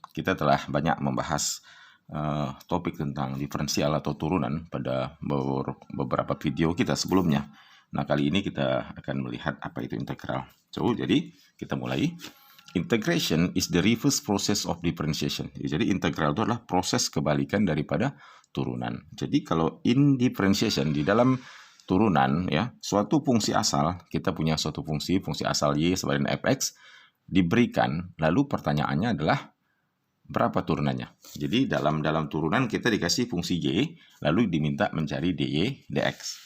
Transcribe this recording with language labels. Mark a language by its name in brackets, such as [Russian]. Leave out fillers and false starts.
[Indonesian] Kita telah banyak membahas topik tentang diferensial atau turunan pada beberapa video kita sebelumnya. Nah, kali ini kita akan melihat apa itu integral. Jadi kita mulai. [English] Integration is the reverse process of differentiation. [Indonesian] Jadi integral itu adalah proses kebalikan daripada turunan. Jadi kalau [English] in differentiation, [Indonesian] di dalam turunan ya, suatu fungsi asal, kita punya suatu fungsi asal y sama dengan fx diberikan, lalu pertanyaannya adalah berapa turunannya. Jadi dalam turunan kita dikasih fungsi y, lalu diminta mencari dy dx.